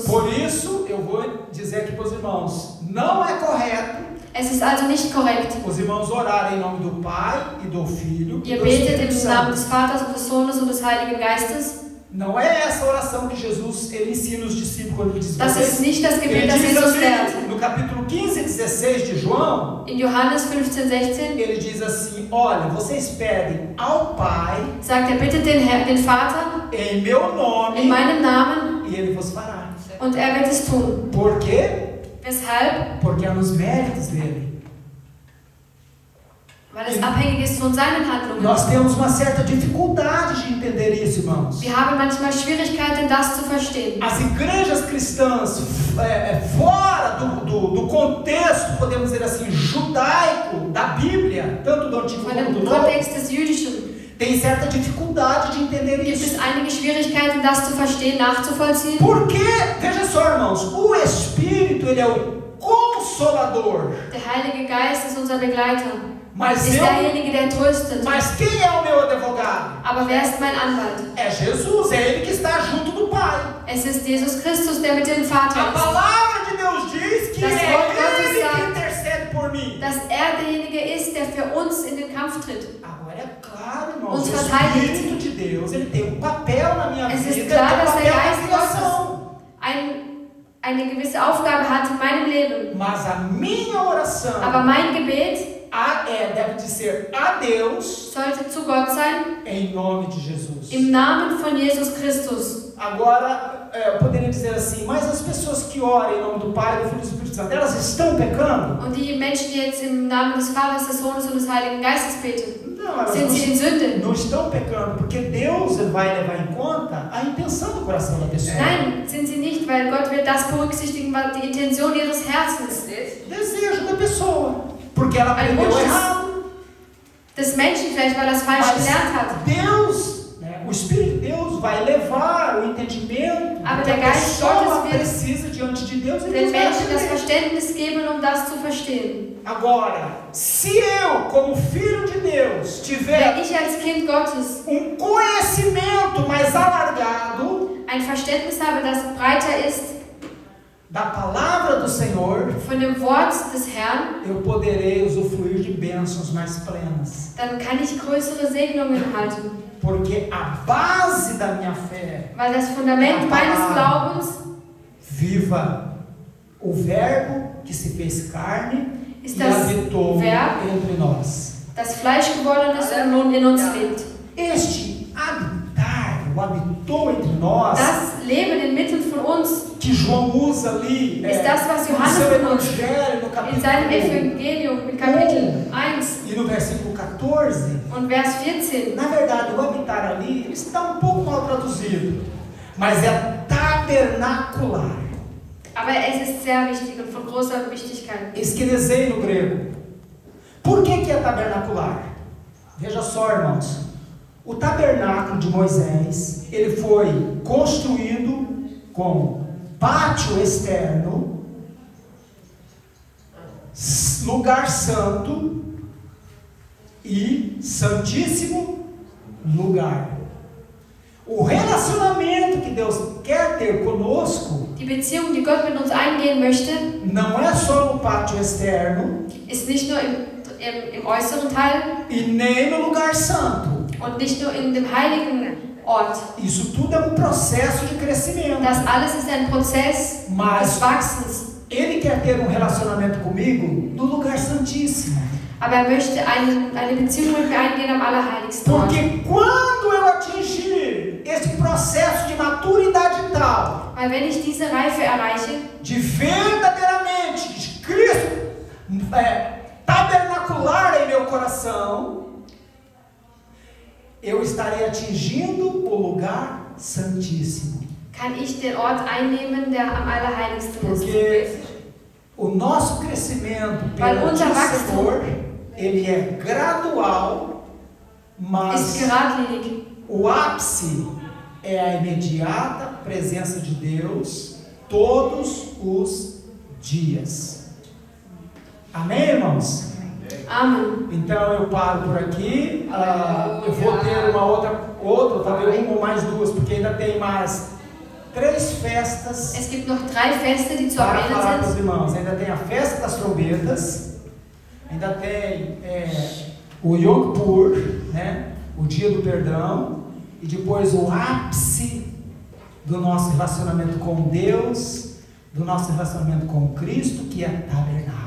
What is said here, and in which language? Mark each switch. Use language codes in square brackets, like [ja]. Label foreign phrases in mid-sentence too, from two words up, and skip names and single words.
[pt] Por isso, eu vou dizer aqui para os irmãos, não é correto [de] Es ist also nicht korrekt. [pt] os irmãos orarem em nome do Pai e do Filho e [de] Ihr [pt] do [de] betet [pt] Espírito [de] im Namen [pt] Santo. [de] des Vaters und des Sohnes und des Heiligen Geistes. [pt] Não é essa oração que Jesus ele ensina os discípulos quando ele diz: [de] Das ist nicht das [pt] ele [de] Gebet, das [pt] diz [de] Jesus lehrt. [pt] assim, no capítulo 15 e 16 de João, [de] In Johannes 15,16 [pt] ele diz assim: olha, vocês pedem ao Pai [de] sagt er, bittet den Vater [pt] em meu nome [de] in meinem Namen [pt] e ele vos fará. [de] und er wird es tun. [pt] Por quê? [de] Weshalb? [pt] Porque é nos méritos dele. [de] Weil es abhängig ist von seinen Handlungen. [pt] Nós temos uma certa dificuldade de entender isso, irmãos. [de] Wir haben manchmal Schwierigkeiten, das zu verstehen. [pt] As igrejas cristãs fora do contexto, podemos dizer assim, judaico da Bíblia, tanto do Antigo [de] Von [pt] como do [de] dem [pt] Novo, [de] Kontext des Jüdischen [pt] tem certa dificuldade de entender [de] gibt [pt] isso. [de] es einige Schwierigkeiten, das zu verstehen, nachzuvollziehen. [pt] Porque, veja só, irmãos, o Espírito, ele é o Consolador. [de] Der Heilige Geist ist unser Begleiter. [pt] Mas [de] Ist derjenige, der tröstet. [pt] mas quem é o meu advogado? [de] Aber wer ist mein Anwalt? [pt] É Jesus, é Ele que está junto do Pai. [de] Es ist Jesus Christus, der mit dem Vater [pt] A [de] ist. [pt] palavra de Deus diz que [de] Das [pt] é [de] Wort Gottes [pt] Ele que [de] sagt, [pt] intercede por mim. [de] Dass er derjenige ist, der für uns in den Kampf tritt. [pt] Agora é claro, irmãos, [de] Uns [pt] o [de] verteidigt. [pt] Espírito de Deus, ele tem um papel na minha [de] Es [pt] vida, [de] ist [pt] ele [de] klar, [pt] tem um [de] dass der [pt] papel [de] Geist [pt] na criação. [de] eine gewisse Aufgabe hat in meinem Leben. [pt] Mas a minha oração [de] Aber mein Gebet [pt] deve de ser a Deus [de] sollte zu Gott sein, [pt] em nome de Jesus. [de] im Namen von Jesus Christus. [pt] Agora, eu poderia dizer assim, mas as pessoas que oram em nome do Pai, do Filho e do Espírito Santo, elas estão pecando? [de] Und die Menschen, die jetzt im Namen des Vaters, des Sohnes und des Heiligen Geistes beten, [pt] Não, elas [de] sind sie in Sünde? [pt] não estão pecando, porque Deus vai levar em conta a intenção do coração da pessoa. [de] Nein, sind sie nicht, weil Gott wird das berücksichtigen, was die Intention ihres Herzens, [pt] Desejo da pessoa, porque ela [de] Ein [pt] aprendeu [de] Wunsch [pt] errado. [de] des Menschen vielleicht, weil er das falsch [pt] Mas [de] gelernt hat. [pt] Deus, o Espírito de Deus vai levar o entendimento. [de] Aber [pt] que a [de] der Geist [pt] pessoa [de] Gottes wird [pt] precisa diante de Deus e [de] den [pt] Deus vai [de] Menschen das [pt] atender. [de] Verständnis geben, das zu verstehen. [pt] Agora, se eu, como filho de Deus, tiver [de] Wenn ich als Kind Gottes [pt] conhecimento mais alargado [de] ein Verständnis habe, das breiter ist [pt] da palavra do Senhor, [de] von dem Wort des Herrn, [pt] eu poderei usufruir de bênçãos mais plenas. [de] dann kann ich größere Segnungen erhalten. [pt] Porque a base da minha fé, [de] Weil das Fundament meines Glaubens [pt] viva o Verbo que se fez carne [de] ist [pt] e [de] das [pt] habitou [de] Verb, [pt] entre nós. [de] das Fleisch geworden ist und nun in uns lebt. [pt] Este habitar, o habitou entre nós, [de] Das Leben inmitten von uns [pt] que João usa ali [de] ist das, was [pt] no [de] Johannes [pt] seu [de] benutzt. [pt] Evangelho, no [de] In seinem [pt] capítulo [de] Evangelium, in Kapitel 1 [pt] e no versículo 14. [de] und Vers 14. [pt] Na verdade, o habitar ali, ele está um pouco mal traduzido, mas é tabernacular. [de] Aber es ist sehr wichtig und von großer Wichtigkeit. [pt] Esquelezei no grego. Por que é tabernacular? Veja só, irmãos. O tabernáculo de Moisés, ele foi construído com pátio externo, lugar santo e santíssimo lugar. O relacionamento que Deus quer ter conosco [de] Die Beziehung, die Gott mit uns eingehen möchte, [pt] não é só no pátio externo [de] ist nicht nur im äußeren Teil [pt] e nem no lugar santo. [de] und nicht nur in dem heiligen Ort. [pt] Isso tudo é um processo de crescimento. [de] Das alles ist ein Prozess des Wachsens. [pt] Ele quer ter um relacionamento comigo no lugar santíssimo. [de] Aber er möchte eine Beziehung mit mir eingehen am Allerheiligsten Ort. [pt] Porque quando eu atingir esse processo de maturidade tal, [de] Weil wenn ich diese Reife erreiche, [pt] de verdadeiramente de Cristo tabernacular em meu coração, eu estarei atingindo o lugar santíssimo. [de] kann ich den Ort einnehmen, der am Allerheiligsten ist. [pt] Porque o nosso crescimento [de] Weil [pt] perante [de] unser [pt] o [de] Wachstum [pt] Senhor, ele é gradual, [de] Ist [pt] mas [de] geradlinig. [pt] o ápice é a imediata presença de Deus todos os dias. Amém, irmãos? [de] Amen. [pt] Então eu paro por aqui. Eu vou ter uma outra, talvez uma ou mais duas, porque ainda tem mais 3 festas [de] Es gibt noch 3 Feste, die zu [pt] para falar [de] erwähnen [pt] para os [de] sind. [pt] irmãos. Ainda tem a festa das trombetas, ainda tem o Yom Kippur, né? O dia do perdão, e depois o ápice do nosso relacionamento com Deus, do nosso relacionamento com Cristo, que é tabernáculo.